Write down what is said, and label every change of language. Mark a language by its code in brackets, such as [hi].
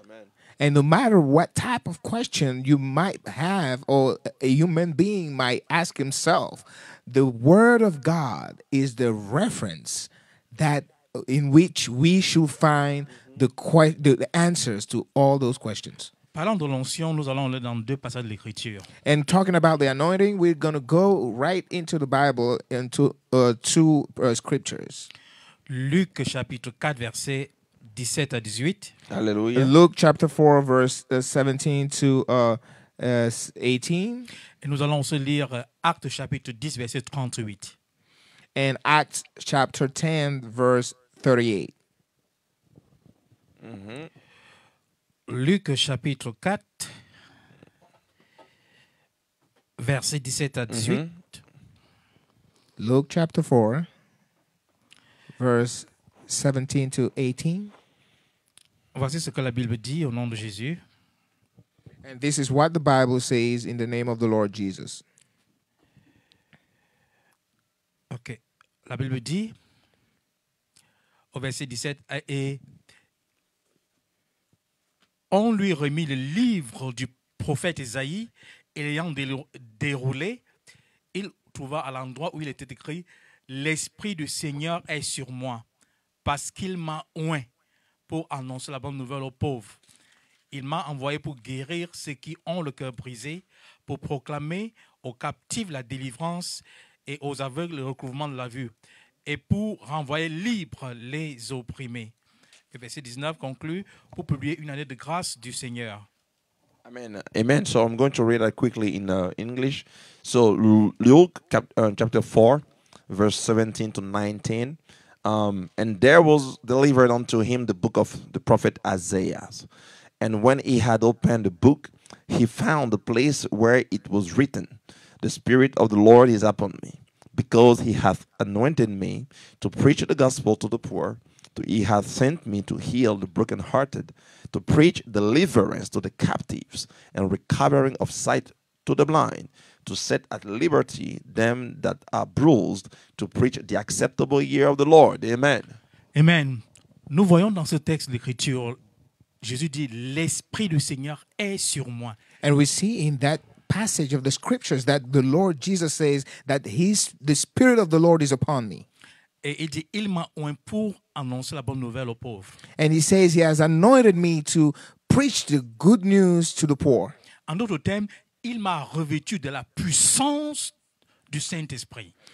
[en] Amen. And no matter what type of question you might have or a human being might ask himself, the Word of God is the reference that in which we should find the answers to all those questions. [fr] Parlant de l'onction, nous allons aller dans deux passages de l'Écriture. [en] And talking about the anointing, we're going to go right into the Bible, into two scriptures. [fr] Luc chapitre 4, versets 17 à 18. [en] Hallelujah. Luke chapter 4, verse 17 to 18. [fr] Et nous allons aussi lire Actes chapitre 10, verset 38. [en] And Acts chapter 10, verse 38. Mm-hmm. [fr] Luc chapitre 4, verset 17 à 18. Mm-hmm. [en] Luke chapter 4, verse 17 to 18. [fr] Voici ce que la Bible dit au nom de Jésus. [en] And this is what the Bible says in the name of the Lord Jesus. Ok. [fr] La Bible dit, au verset 17, et on lui remit le livre du prophète Isaïe, et l'ayant déroulé, il trouva à l'endroit où il était écrit, « L'Esprit du Seigneur est sur moi, parce qu'il m'a oint pour annoncer la bonne nouvelle aux pauvres. Il m'a envoyé pour guérir ceux qui ont le cœur brisé, pour proclamer aux captifs la délivrance et aux aveugles le recouvrement de la vue, et pour renvoyer libres les opprimés. » Et verset 19 conclut, pour publier une année de grâce du Seigneur. [en] Amen. Amen. So I'm going to read that quickly in English. So Luke chapter 4, verse 17 to 19. And there was delivered unto him the book of the prophet Isaiah. And when he had opened the book, he found the place where it was written, The Spirit of the Lord is upon me, because he hath anointed me to preach the gospel to the poor. He hath sent me to heal the brokenhearted, to preach deliverance to the captives, and recovering of sight to the blind, to set at liberty them that are bruised, to preach the acceptable year of the Lord. Amen. Amen. [fr] Nous voyons dans ce texte d'Écriture, Jésus dit, l'Esprit du Seigneur est sur moi. [en] And we see in that passage of the scriptures that the Lord Jesus says that the Spirit of the Lord is upon me. [fr] Et il dit, il m'a oint pour annoncer la bonne nouvelle aux pauvres. [en] And he says he has anointed me to preach the good news to the poor. [fr] En d'autres termes, il m'a revêtu de la puissance du Saint-Esprit.